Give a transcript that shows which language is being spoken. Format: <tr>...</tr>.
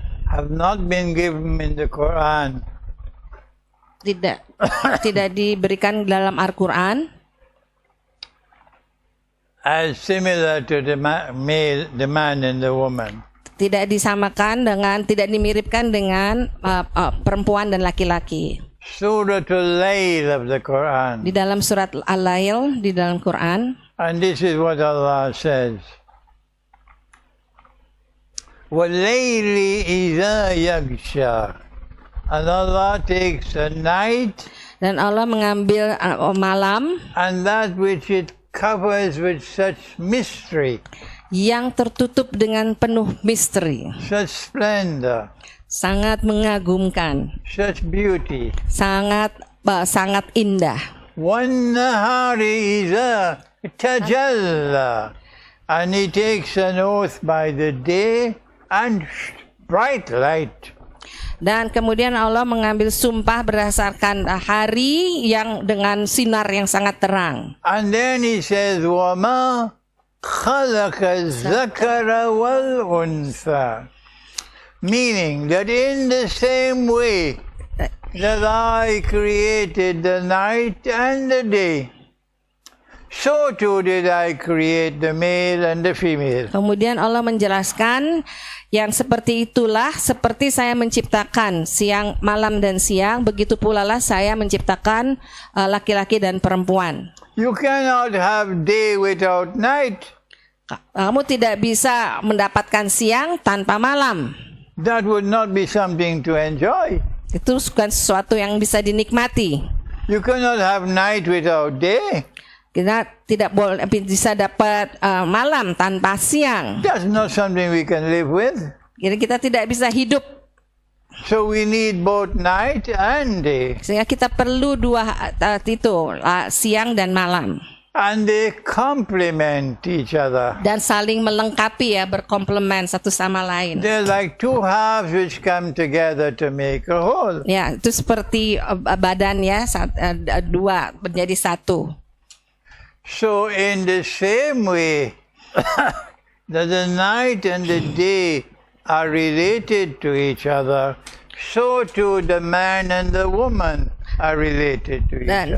<en>have not been given in the Quran</en> <id>tidak diberikan dalam Al-Quran</id> <en>as similar to the the man and the woman.</en> <id>tidak dimiripkan dengan perempuan dan laki-laki.</id> <en>Suratul Layl of the Quran.</en> <id>Di dalam surat Al-Lail di dalam Quran.</id> <en>And this is what Allah says.</en> <ar>وَاللَّيْلِ إِذَا يَغْشَى.</ar> <en>And Allah takes a night.</en> <id>Dan Allah mengambil malam.</id> <en>And that which it covers with such mystery.</en> <id>Yang tertutup dengan penuh misteri.</id> <en>Such splendor.</en> <id>Sangat mengagumkan.</id> <en>Such beauty.</en> <id>Sangat indah.</id> <ar>وَالنَّهَارِ إِذَا تَجَلَّى.</ar> <en>And He takes an oath by the day and bright light.</en> <id>Dan kemudian Allah mengambil sumpah berdasarkan hari yang dengan sinar yang sangat terang.</id> <en>And then He says,</en> <ar>وَمَا خَلَقَ الذَّكَرَ وَالْأُنثَى.</ar> <en>Meaning that in the same way that I created the night and the day, so too did I create the male and the female.</en> <id>Kemudian Allah menjelaskan yang seperti itulah seperti saya menciptakan malam dan siang, begitu pula lah saya menciptakan laki-laki dan perempuan.</id> <en>You cannot have day without night.</en> <id>Kamu tidak bisa mendapatkan siang tanpa malam.</id> <en>That would not be something to enjoy.</en> <id>Itu bukan sesuatu yang bisa dinikmati.</id> <en>You cannot have night without day.</en> <id>Kita tidak boleh bisa dapat malam tanpa siang.</id> <en>That's not something we can live with.</en> <id>Jadi kita tidak bisa hidup.</id> <en>So we need both night and day.</en> <id>Sehingga kita perlu dua siang dan malam.</id> <en>And they complement each other.</en> <id>Dan saling melengkapi ya, berkomplement satu sama lain.</id> <en>They're like two halves which come together to make a whole.</en> <id>Ya, itu seperti badan ya, dua menjadi satu.</id> <en>So in the same way that the night and the day are related to each other, so too the man and the woman are related to each other.</en>